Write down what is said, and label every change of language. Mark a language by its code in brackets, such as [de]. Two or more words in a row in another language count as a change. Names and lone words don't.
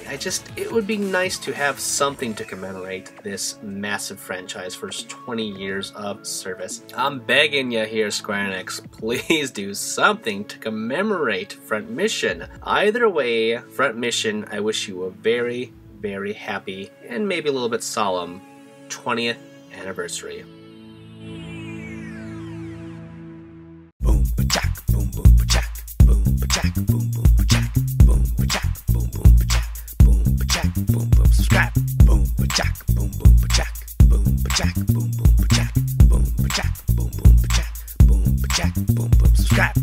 [en] It would be nice to have something to commemorate this massive franchise for its 20 years of service. I'm begging you here, Square Enix, please do something to commemorate Front Mission. Either way, Front Mission, I wish you a very happy and maybe a little bit solemn 20th anniversary. Boom ba-jack, boom boom ba-jack, boom ba-jack, boom boom ba-jack, boom ba-jack, boom boom ba-jack, boom ba-jack, boom boom subscribe, boom ba-jack, boom boom ba-jack, boom ba-jack, boom boom ba-jack, boom ba-jack, boom boom ba-jack, boom ba-jack, boom boom subscribe.